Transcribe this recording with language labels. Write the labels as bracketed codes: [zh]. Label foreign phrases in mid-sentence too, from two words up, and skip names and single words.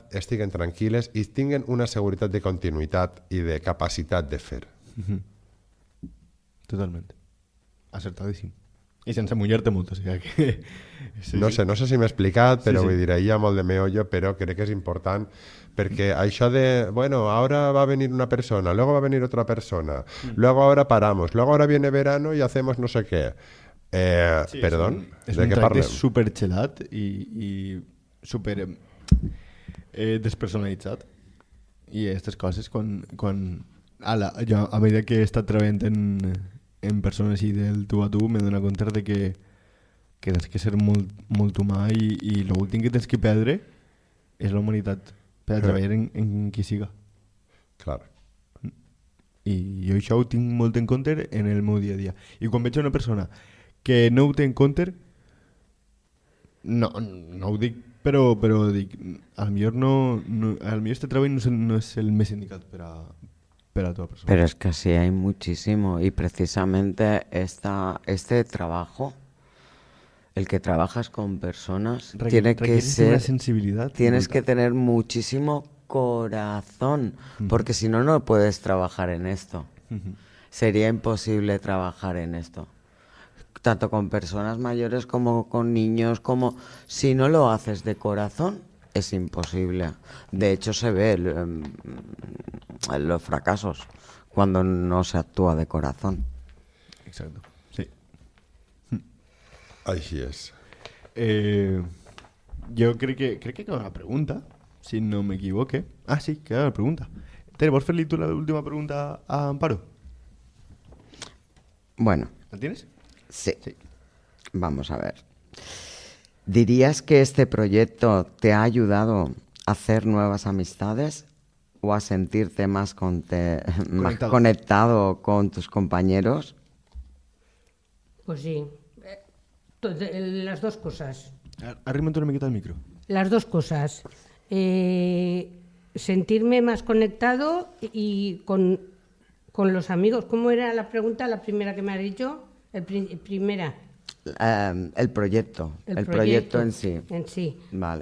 [ca] estiguen tranquil·les i tinguen una seguretat de continuïtat i de capacitat de fer. Totalment. Acertadíssim. I sense mullar-te molt, o sigui que... Sí, No sé si m'he explicat, però Sí, sí. vull dir, hi ha molt de meollo, però crec que és important perquè això de, bueno, [es] ahora va a venir una persona, luego va a venir otra persona, luego ahora paramos, luego ahora viene verano y hacemos no sé qué. Sí, Perdón, [ca] és de un què tracte parlem? super xelat i super despersonalitzat. I aquestes coses, quan jo, a mesura que he estat treballant en persones i del tu a tu, m'he donat compte de que tens que ser molt, molt humà i l'últim que tens que perdre és la humanitat per a treballar en qui siga. Clar. I jo això ho tinc molt en compte en el meu dia a dia. I quan veig una persona que no ho té en compte, no ho dic, però dic, al millor este treball no és el més indicat per a la teva persona. [es] Pero es que sí hay muchísimo y precisamente este trabajo, el que trabajas con personas, tiene que Requieres una ser, sensibilidad. tienes que tener muchísimo corazón, porque si no, no puedes trabajar en esto. Sería imposible trabajar en esto. Tanto con personas mayores como con niños, como si no lo haces de corazón, es imposible. De hecho, se ve en los fracasos cuando no se actúa de corazón. Exacto, sí. [ca] Així és. Jo crec que queda una pregunta, si no m'equivoque. Ah, sí, queda una pregunta. Tere, vols fer-li tu l'última pregunta a Amparo? [es] Bueno, ¿La tienes? sí. Sí. Vamos a ver. ¿Dirías que este proyecto te ha ayudado a hacer nuevas amistades o a sentirte más más conectado con tus compañeros? Pues sí, las dos cosas. [ca] Arrima't una miqueta al micro. [es] Las dos cosas. Sentirme más conectado y con los amigos. ¿Cómo era la pregunta, la primera que me has dicho? Primera. El proyecto en sí. En sí. Vale.